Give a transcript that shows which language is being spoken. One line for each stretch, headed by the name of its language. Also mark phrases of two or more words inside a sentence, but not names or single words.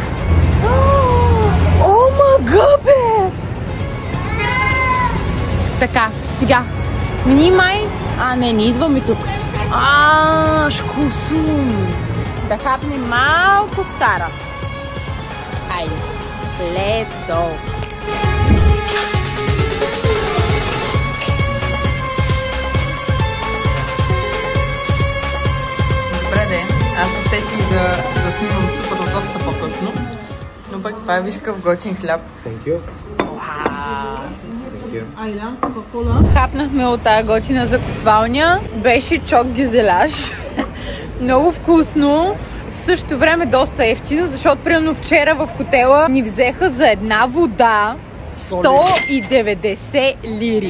Bulgarian: О, мага, бе! Така, сега. Внимай! Не идваме тук. Шкусум! Да хапнем малко стара. Хайде.
English: Let's go!
Bulgarian: Добре де, аз се сетих да снимам супата доста по-късно, но пък това е виж какъв готин хляб.
English: Thank you.
Bulgarian: Хапнахме от тая готина закусвалня, беше
Turkish: çok güzel,
Bulgarian: много вкусно. В същото време доста ефтино, защото примерно вчера в хотела ни взеха за една вода 190 лири.